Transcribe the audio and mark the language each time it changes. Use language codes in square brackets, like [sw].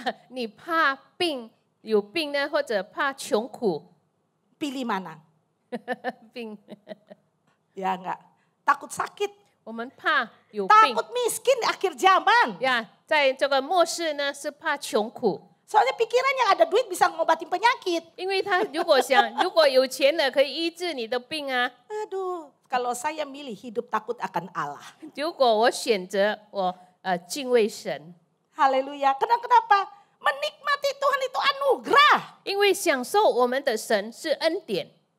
[zh] 你怕病有病呢，或者怕穷苦 [id] pilih mana? [zh] 病？ [id] Ya enggak. Takut sakit, [zh] 我们怕有病 [id] takut miskin di akhir zaman. [zh] 呀，在这个末世呢，是怕穷苦， [id] Soalnya pikirannya ada duit bisa ngobatin penyakit. [zh] 因为他如果想，如果有钱了可以医治你的病啊。 [id] Aduh, kalau saya milih hidup takut akan Allah. [zh] 如果我选择敬畏神， [id] Haleluya. Kenapa? Menikmati Tuhan itu anugerah. [zh] 因为享受我们的神是恩典。